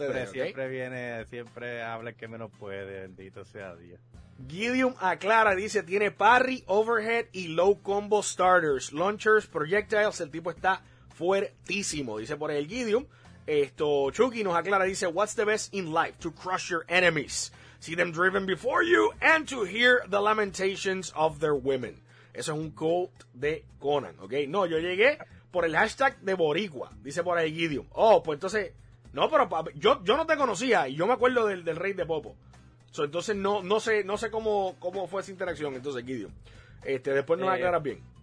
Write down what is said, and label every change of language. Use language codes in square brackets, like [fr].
[es] Siempre, ¿okay? Viene, siempre habla el que menos puede, bendito sea Dios. Gideon aclara, dice, tiene parry, overhead y low combo starters, launchers, projectiles, el tipo está fuertísimo, dice por ahí el Gideon. Chucky nos aclara, dice, [en] what's the best in life? To crush your enemies, see them driven before you, and to hear the lamentations of their women. [es] Eso es un quote de Conan, ¿ok? No, yo llegué por el hashtag de Boricua, dice por ahí Gideon. Oh, pues entonces, no, pero yo no te conocía, y yo me acuerdo del rey de Popo. So, entonces, no sé cómo fue esa interacción, entonces, Gideon. Después nos aclaras bien.